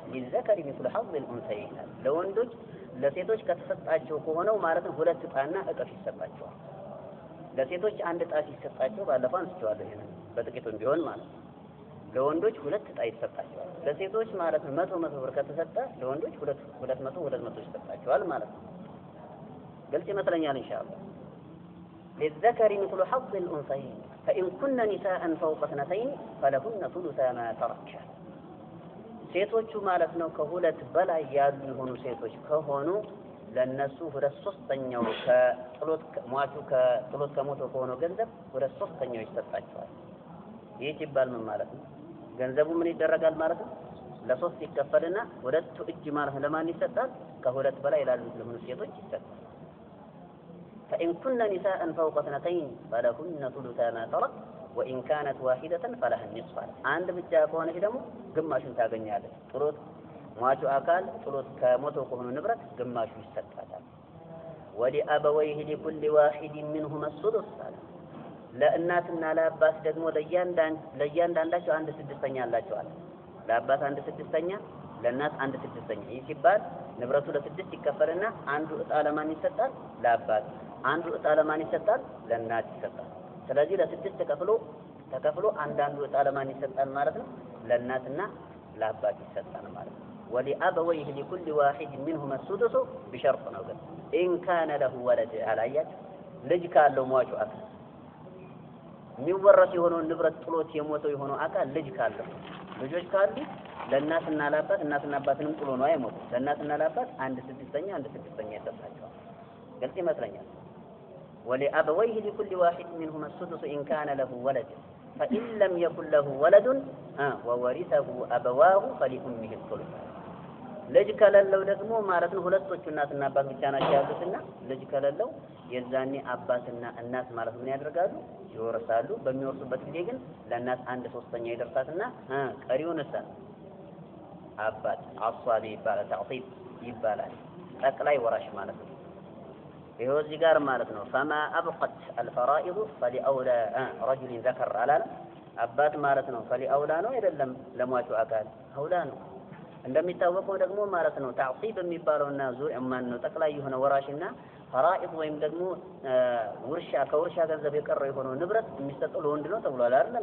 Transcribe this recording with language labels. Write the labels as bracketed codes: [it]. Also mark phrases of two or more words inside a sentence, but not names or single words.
[ar] للذكر مثل حظ الأنثيين [am] ለወንዶች ለሴቶች ከተሰጣቸው ከሆነው ማለት ነው ሁለት ዕጣና እጥፍ ይሰጣቸዋል። ለሴቶች አንድ ዕጣ ሲሰጣቸው ባለፈው አንስቼዋለሁ ይሄን በጥቂቱም ቢሆን ማለት ለወንዶች 2 እጣ ይሰጣቸዋል። ለሴቶች ማለት ነው 100 ብር ከተሰጠ ለወንዶች 200 ይሰጣቸዋል ማለት ነው። ግልጽ ይመስለኛል ኢንሻአላህ። [ar] للذكر مثل حظ الأنثيين فإن كن نساء فوق 2 فلهن ثلث ما ترك [am] ሴቶቹ ማለት ነው ከሁለት በላይ ያሉ የሆኑ ሴቶች ከሆኑ ለነሱ 2/3ኛው ከጥሎት ሟቹ ከጥሎት ከሞቶ ከሆነ ገንዘብ 2/3ኛው ይሰጣቸዋል። ይህ ሲባል ምን ማለት ነው? ገንዘቡ ምን ይደረጋል ማለት ነው? ለሶስት ይከፈልና 2 እጅ ማለት ለማን ይሰጣል? ከሁለት በላይ ላሉት ለሆኑ ሴቶች ይሰጣል። [ar] فإن كن نساء فوق 2 فلهن ثلث ما ترك وإن كانت واحدة فلها النصف عند [am] ብቻ ከሆነች ደግሞ ግማሹን ታገኛለች። ጥሎት ሟቹ አካል ጥሎት ከሞተው ከሆነ ንብረት ግማሹ ይሰጣታል። [ar] ولأبويه لكل واحد منهما السدس [am] ለእናትና ለአባት ደግሞ ለእያንዳንዳቸው 1/6ኛ አላቸዋል። ለአባት 1/6ኛ ለእናት 1/6ኛ። ይህ ሲባል ንብረቱ ለ6 ይከፈልና አንዱ እጣ ለማን ይሰጣል? ለአባት። አንዱ እጣ ለማን ይሰጣል? ለእናት ይሰጣል። ስለዚህ ለ6 ተከፍሎ አንዳንዱ እጣ ለማን ይሰጣል ማለት ነው? ለእናትና ለአባት ይሰጣል ማለት ነው። [ar] ولأبويه لكل واحد منهما السدس بشرط [am] ነው ግን [ar] إن كان له ولد [am] አላያችሁ ልጅ ካለው ሟቹ አካል የሚወረስ የሆነው ንብረት ጥሎት የሞተው የሆነው አካል ልጅ ካለው ልጆች ካሉ ለእናትና ለአባት እናትና አባትንም ጥሎ ነው አይሞትም። ለእናትና ለአባት 1/6ኛ ይሰጣቸዋል። ግልጽ ይመስለኛል። [ar] ولأبويه لكل واحد منهما السدس إن كان له ولد فإن لم يكن له ولد وورثه أبواه فلأمه الثلث [am] ልጅ ከሌለው ደግሞ ማለት ነው ሁለቶቹ እናትና አባት ብቻ ናቸው ያሉትና ልጅ ከሌለው የዛኔ አባትና እናት ማለት ምን ያደርጋሉ? ይወርሳሉ። በሚወርሱበት ጊዜ ግን ለእናት 1/3ኛ ይደርሳትና ቀሪውን አባት አሷቢ ይባላል። ተዕሲብ ይባላል። ጠቅላይ ወራሽ ማለት ነው። ይሄው እዚህ ጋር ማለት ነው [ar] فما أبقت الفرائض فلأولى رجل ذكر [am] አላለ አባት ማለት ነው فلأولى ነው አይደለም ለሟቹ አካል አውላ ነው። እንደሚታወቀው ደግሞ ማለት ነው ተዕሲብ የሚባለውና ዙሪያ ማን ነው ጠቅላይ የሆነ ወራሽና ፈራኢድ ወይም ደግሞ ከውርሻ ገንዘብ የቀረው የሆነው ንብረት የሚሰጠው ለወንድ ነው ተብሏል አይደለም?